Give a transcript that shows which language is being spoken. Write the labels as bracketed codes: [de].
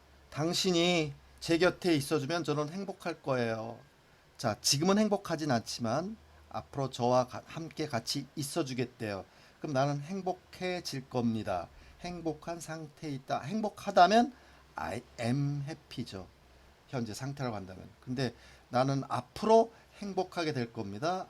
[ko] 당신이 제 곁에 있어주면 저는 행복할 거예요. 자, 지금은 행복하진 않지만 앞으로 저와 함께 같이 있어주겠대요. 그럼 나는 행복해질 겁니다. 행복한 상태에 있다. 행복하다면 [en] I am happy죠. [ko] 현재 상태라고 한다면. 근데 나는 앞으로 행복하게 될 겁니다.